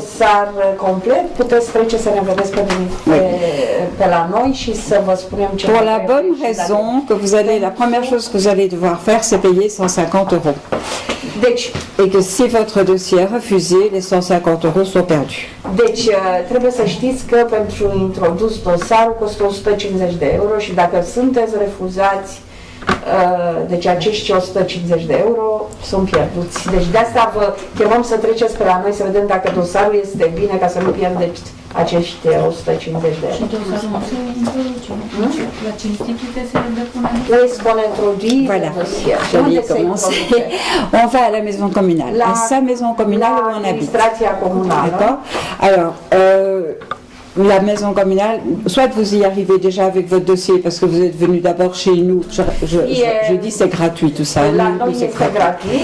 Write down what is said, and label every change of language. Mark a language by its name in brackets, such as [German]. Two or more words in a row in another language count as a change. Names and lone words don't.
[French] Pour la bonne raison que vous allez, la première chose que vous allez devoir faire, c'est payer 150 €. Et que si votre dossier est refusé, les 150 € sont perdus. [Romanian] Deci, trebuie să știți că pentru introdus dosarul costă 150 de euro și dacă sunteți refuzați, deci acești 150 de euro sunt pierduți. Deci de asta vă chemăm să treceți pe la noi să vedem dacă dosarul este bine, ca să nu pierdeți acești 150 de euro. Și dosarul nu se introduce. La ce instituție se depune? [French] Voilà, j'allais commencer. On va à la maison communale, à sa maison communale où on habite. D'accord. Alors, la maison communale, soit vous y arrivez déjà avec votre dossier parce que vous êtes venu d'abord chez nous, je dis c'est gratuit tout ça, nous c'est gratuit.